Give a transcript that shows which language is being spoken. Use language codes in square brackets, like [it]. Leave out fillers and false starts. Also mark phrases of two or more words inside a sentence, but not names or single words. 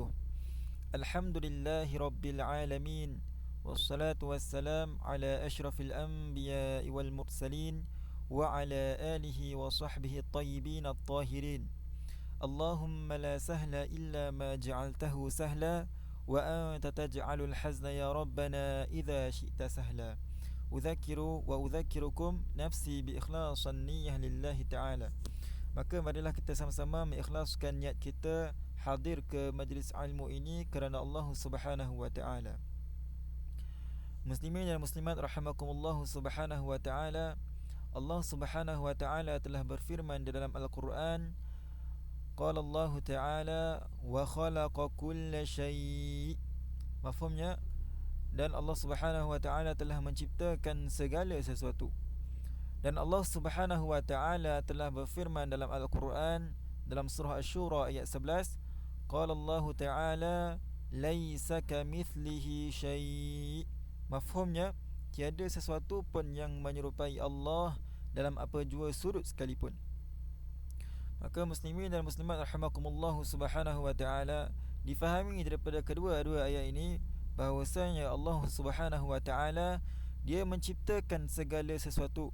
[ar] الحمد لله رب العالمين، والصلاة والسلام على أشرف الأنبياء والمرسلين وعلى آله وصحبه الطيبين الطاهرين. اللهم لا سهل إلا ما جعلته سهلا، وأنت تجعل الحزن يا ربنا إذا شئت سهلا. أذكركم نفسي بإخلاص النية لله تعالى. [ms] Maka marilah kita sama-sama mengikhlaskan niat kita hadir ke majlis ilmu ini kerana Allah [ar] سبحانه وتعالى. [ms] Muslimin dan muslimat [ar] رحمكم الله سبحانه وتعالى. [ms] Allah [ar] سبحانه وتعالى [ms] telah berfirman di dalam Al-Quran, [ar] قال الله تعالى وخلق كل شيء'. [ms] Mafhumnya? Dan Allah [ar] سبحانه وتعالى [ms] telah menciptakan segala sesuatu. Dan Allah [ar] سبحانه وتعالى [ms] telah berfirman dalam Al-Quran dalam surah Asy-Syura ayat 11, [ar] قال الله تعالى ليس كمثله شيء'. [ms] Mafhumnya, tiada sesuatu pun yang menyerupai Allah dalam apa jua sudut sekalipun. Maka muslimin dan muslimat [ar] رحمكم الله سبحانه وتعالى, [ms] difahami daripada kedua-dua ayat ini bahawasanya Allah [ar] سبحانه وتعالى [ms] dia menciptakan segala sesuatu.